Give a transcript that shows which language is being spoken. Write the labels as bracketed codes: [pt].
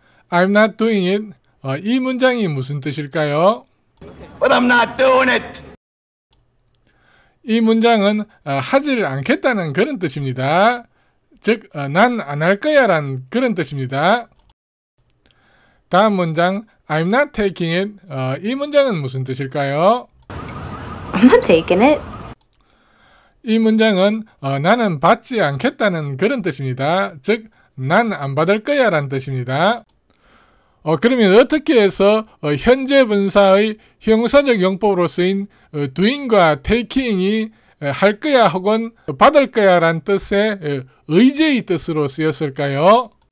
[en] I'm not doing it. [ko] 이 문장이 무슨 뜻일까요? [en] But I'm not doing it. [ko] 이 문장은 하질 않겠다는 그런 뜻입니다. 즉, 난 안 할 거야 란 그런 뜻입니다. 다음 문장 [en] I'm not taking it. [ko] 이 문장은 무슨 뜻일까요? [en] I'm not taking it. [ko] 이 문장은 나는 받지 않겠다는 그런 뜻입니다. 즉, 난 안 받을 거야 란 뜻입니다. 그러면 어떻게 해서 현재 분사의 형용사적 용법으로 쓰인 doing과 taking이 할 거야 혹은 받을 거야 란 뜻의 의제의 뜻으로 쓰였을까요?